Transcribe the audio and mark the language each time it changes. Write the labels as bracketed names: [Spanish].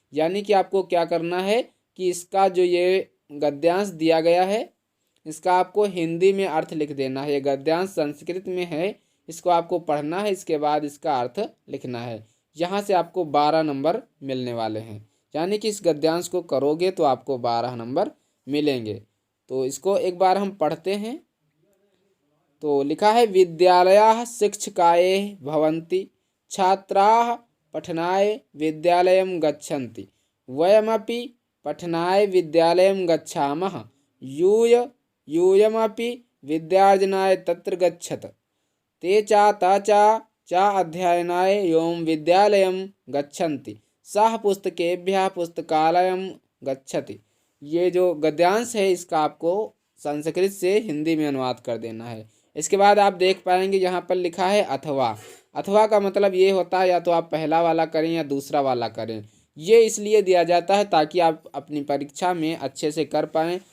[Hindi] यानी कि आपको क्या करना है कि इसका जो ये गद्यांश दिया गया है, इसका आपको हिंदी में अर्थ लिख देना है। ये गद्यांश संस्कृत में है, इसको आपको पढ़ना है, इसके बाद इसका अर्थ लिखना है। यहाँ से आपको 12 नंबर मिलने वाले हैं, यानी कि इस गद्यांश को करोगे तो आपको 12 नंबर मिलेंगे। तो इसको एक बार हम पढ़ते हैं। तो लिखा है [Sanskrit] विद्यालयाः शिक्षकाय भवन्ति, छात्राः पठनाय विद्यालयं गच्छन्ति, वयमपि पठनाय विद्यालयं गच्छामः, यूयमपि विद्यार्जनाय तत्र गच्छत, ते च अध्ययनाय यों विद्यालयं गच्छन्ति, सः पुस्तकेभ्यः पुस्तकालयं गच्छति। [Hindi] ये जो गद्यांश है इसका आपको संस्कृत से हिंदी में अनुवाद कर देना है। इसके बाद आप देख पाएंगे यहाँ पर लिखा है अथवा। अथवा का मतलब ये होता है या तो आप पहला वाला करें या दूसरा वाला करें। ये इसलिए दिया जाता है ताकि आप अपनी परीक्षा में अच्छे से कर पाएँ।